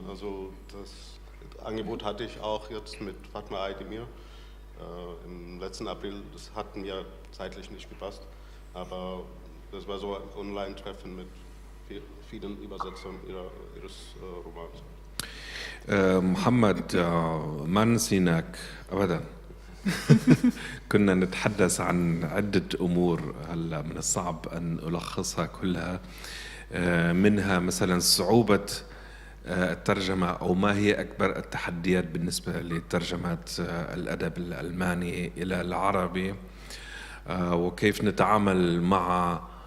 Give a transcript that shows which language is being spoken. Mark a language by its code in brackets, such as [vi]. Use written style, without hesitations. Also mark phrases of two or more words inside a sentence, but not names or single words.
[de] Also das Angebot hatte ich auch jetzt mit Fatma Aydemir im letzten April. Das hat mir zeitlich nicht gepasst, aber das war so ein Online-Treffen mit vielen Übersetzern ihres Romans. [ar] محمد ما نسيناك أبدا. كنا نتحدث عن عدة أمور هلا من الصعب أن ألخصها كلها منها مثلا صعوبة الترجمة أو ما هي أكبر التحديات بالنسبة لترجمة الأدب الألماني إلى العربي وكيف نتعامل مع